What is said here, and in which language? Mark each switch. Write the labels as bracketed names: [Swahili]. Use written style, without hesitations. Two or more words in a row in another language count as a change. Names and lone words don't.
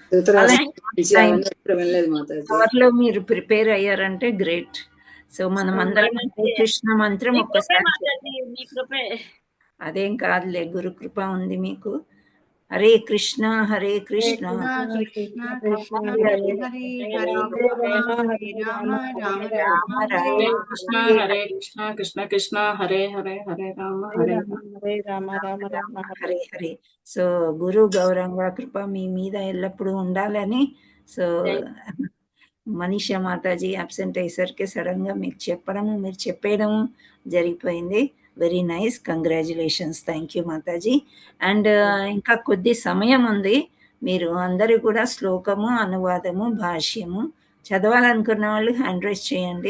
[Telugu] లో మీరు ప్రిపేర్ అయ్యారంటే గ్రేట్. సో మనం అందరం కృష్ణ మంత్రం ఒక్కసారి. అదేం కాదులే, గురు కృప ఉంది మీకు. హరే కృష్ణ హరే కృష్ణ కృష్ణ కృష్ణ హరే హరే హరే హరే హరే హరే రామ రామ రామ రామ హరే రామ కృష్ణ హరే హరే కృష్ణ కృష్ణ కృష్ణ హరే హరే హరే రామ హరే రామ. హరే రామ రామ రామ హరే హరే. సో గురు గౌరంగ కృప మీ మీద ఎల్లప్పుడూ ఉండాలని. సో మనీషా మాతాజీ అబ్సెంట్ అయ్యేసరికి సడన్ గా మీకు చెప్పడము మీరు చెప్పేయడము జరిగిపోయింది. [English] very nice, congratulations, thank you మాతాజీ. [Telugu] అండ్ ఇంకా కొద్ది సమయం ఉంది, మీరు అందరూ కూడా శ్లోకము అనువాదము భాష్యము చదవాలనుకున్న వాళ్ళు [English] hand raise [Telugu] చేయండి.